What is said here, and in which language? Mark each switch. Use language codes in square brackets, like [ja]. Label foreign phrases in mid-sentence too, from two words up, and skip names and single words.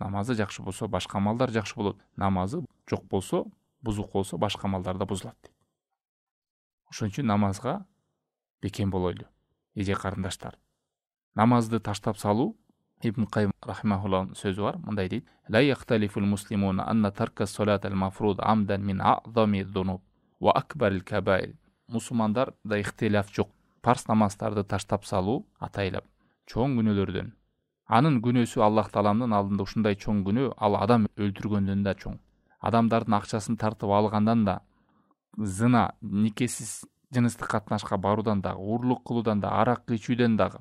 [ky] Намазы жакшы болсо, башка амалдар жакшы болот. Намазы жок болсо, бузук болсо, башка амалдар да бузулат дейт. Ошон үчүн намазга бекем болойлу, эже карындаштар. Намазды таштап салуу, Ибн Кайым рахимахуллахтын сөзү бар, мындай дейт: [ar] "لا يختلف المسلمون أن ترك الصلاة المفروض عمدا من أعظم الذنوب وأكبر الكبائر." [ky] Мусулмандар да ихтилаф жок. Парс намаздарды таштап салуу атайлап чоң күнөөлөрдөн. Анын күнөөсү Аллах Тааланын алдында ушундай чоң күнөө, ал адам өлтүргөндөн да чоң. Адамдардын акчасын тартып алгандан да, зына, никесиз жыныстык катнашка баруудан да, урлук кылуудан да, арак ичүүдөн дагы.